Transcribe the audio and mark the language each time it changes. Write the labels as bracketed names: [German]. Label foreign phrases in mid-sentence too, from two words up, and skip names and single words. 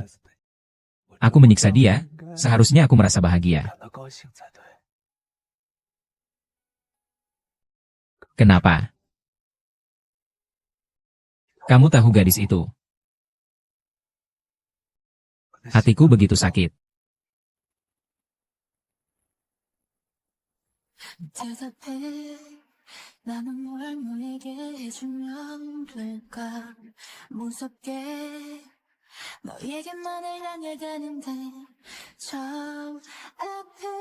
[Indonesian] Aku menyiksa dia, seharusnya aku merasa bahagia. Kenapa? Kamu tahu gadis itu? Hatiku begitu sakit. [Korean] 대답해 나는 뭘 너에게 해주면 될까 무섭게 너에게만을 향해 가는데 저 앞에